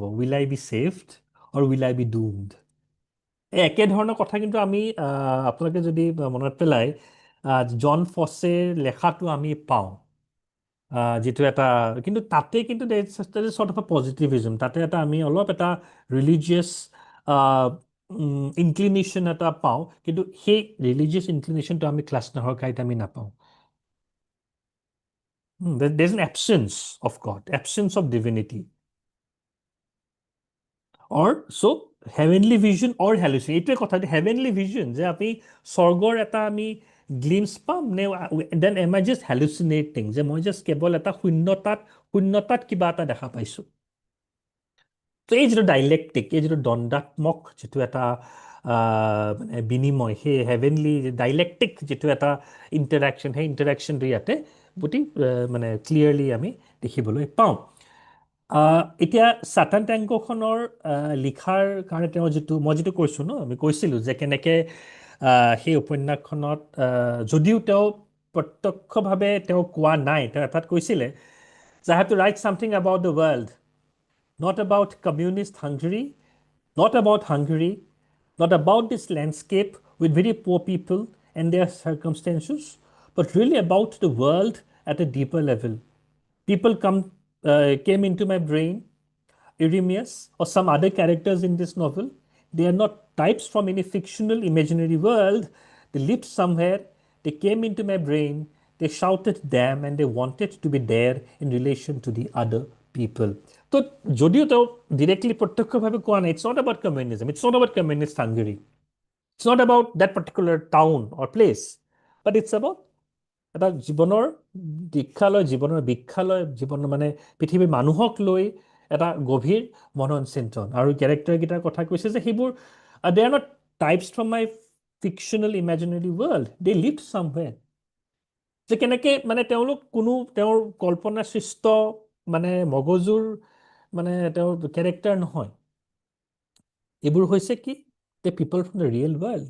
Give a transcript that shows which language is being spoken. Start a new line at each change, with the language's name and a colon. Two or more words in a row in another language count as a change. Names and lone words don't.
English: will I be saved or will I be doomed?
Assamese: এই একেধৰণৰ কথা কিন্তু আমি আপোনালোকে যদি মনত পেলাই জন ফছেৰ লেখাটো আমি পাওঁ, যিটো এটা, কিন্তু তাতে কিন্তু
English: sort of positivism,
Assamese: তাতে এটা আমি অলপ এটা
English: religious inclination
Assamese: এটা পাওঁ, কিন্তু সেই
English: religious inclination
Assamese: আমি ক্ৰাস্নাহৰকাইত আমি নাপাওঁ।
English: There's an absence of God, absence of divinity. Or so heavenly vision or hallucination,
Assamese: এইটোৱে কথা,
English: heavenly vision,
Assamese: যে আমি স্বৰ্গৰ এটা আমি গ্লিমছ পাম নে,
English: then am I just hallucinating,
Assamese: যে মই জাষ্ট কেৱল এটা শূন্যতাত কিবা এটা দেখা পাইছোঁ। তো এই যিটো ডাইলেক্টিক, এই যিটো দ্বন্দ্বাত্মক যিটো এটা মানে বিনিময়, সেই
English: heavenly dialectic
Assamese: যিটো এটা ইণ্টাৰেকশ্যন, সেই ইণ্টাৰেকশ্যনটো ইয়াতে অতি মানে ক্লিয়াৰলি আমি দেখিবলৈ পাওঁ। এতিয়া ছাটান টেংকোখনৰ লিখাৰ কাৰণে তেওঁ মই যিটো কৈছোঁ আমি কৈছিলোঁ যে কেনেকৈ সেই উপন্যাসখনত যদিও তেওঁ প্ৰত্যক্ষভাৱে তেওঁ কোৱা নাই, তেওঁ এটাত কৈছিলে যে
English: I have to write something about the world, not about communist Hungary, not about Hungary, not about this landscape with very poor people and their circumstances, but really about the world at a deeper level. People came into my brain, Eremias or some other characters in this novel. They are not types from any fictional imaginary world. They lived somewhere, they came into my brain, they shouted damn, and they wanted to be there in relation to the other people.
Assamese: So যদিও তেওঁ ডিৰেক্টলি প্ৰত্যক্ষভাৱে কোৱা নাই,
English: it's not about communism, it's not about communist Hungary, it's not about that particular town or place, but it's about
Assamese: এটা জীৱনৰ জীৱনৰ মানে পৃথিৱীৰ মানুহক লৈ এটা গভীৰ মনন চিন্তন, আৰু কেৰেক্টাৰকেইটাৰ কথা কৈছে যে সেইবোৰ
English: they are not types from my fictional imaginary world, they lived somewhere.
Assamese: যে কেনেকৈ মানে তেওঁলোক কোনো তেওঁৰ কল্পনা সৃষ্ট মানে মগজুৰ মানে তেওঁৰ কেৰেক্টাৰ নহয়, এইবোৰ হৈছে কি
English: the people from the real world.